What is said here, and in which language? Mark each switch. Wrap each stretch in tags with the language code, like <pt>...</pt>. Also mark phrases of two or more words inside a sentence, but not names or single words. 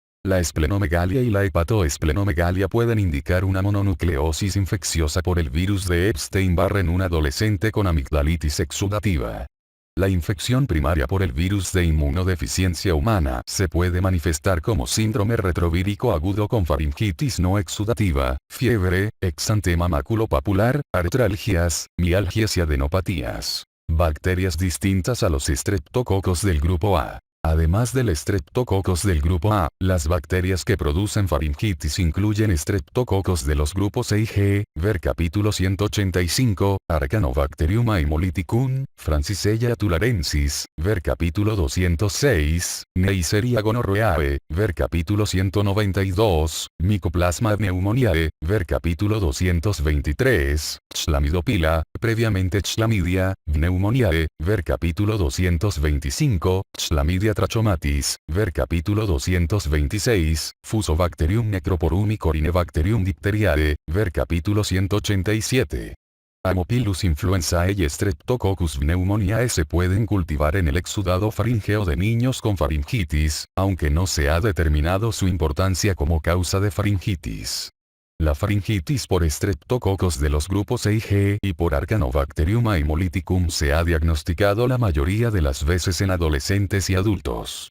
<es>La esplenomegalia y la hepatoesplenomegalia pueden indicar una mononucleosis infecciosa por el virus de Epstein-Barr en un adolescente con amigdalitis exudativa. La infección primaria por el virus de inmunodeficiencia humana se puede manifestar como síndrome retrovírico agudo con faringitis no exudativa, fiebre, exantema maculopapular, artralgias, mialgias y adenopatías. Bacterias distintas a los estreptococos del grupo A. Además del estreptococos del grupo A, las bacterias que producen faringitis incluyen estreptococos de los grupos E y G, ver capítulo 185, Arcanobacterium haemolyticum, Francisella tularensis, ver capítulo 206, Neisseria gonorrhoeae, ver capítulo 192, Mycoplasma pneumoniae, ver capítulo 223, Chlamydopila, previamente Chlamydia, pneumoniae, ver capítulo 225, Chlamydia trachomatis, ver capítulo 226, Fusobacterium necroporum y Corynebacterium diphtheriae, ver capítulo 187. Haemophilus influenzae y Streptococcus pneumoniae se pueden cultivar en el exudado faríngeo de niños con faringitis, aunque no se ha determinado su importancia como causa de faringitis. La faringitis por estreptococos de los grupos E y G y por Arcanobacterium haemolyticum se ha diagnosticado la mayoría de las veces en adolescentes y adultos.</es>